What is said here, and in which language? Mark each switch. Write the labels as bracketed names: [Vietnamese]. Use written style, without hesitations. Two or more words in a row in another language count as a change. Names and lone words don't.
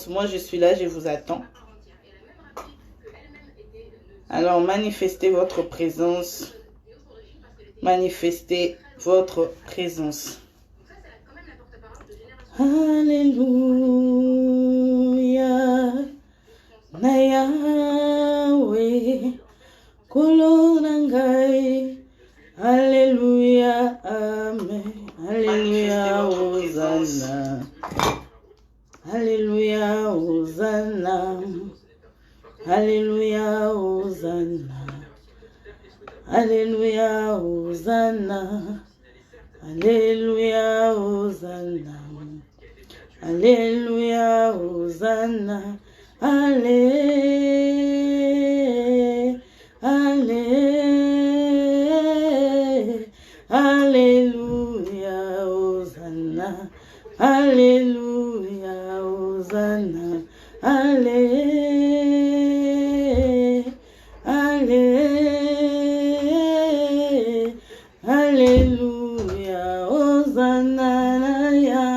[French] Moi, je suis là, je vous attends. Alors, manifestez votre présence. Manifestez votre présence. [Lingala] Alléluia, na Yahweh, kolonangai. [French] Alléluia, amen. Alléluia, Hosanna. Alléluia, Hosanna. Alléluia, Hosanna. Alléluia, Hosanna. Alléluia, Hosanna. Alléluia, Hosanna. Allé, allé, alléluia, Hosanna. Alléluia, Hosanna. Allé, allé, alléluia, Hosanna.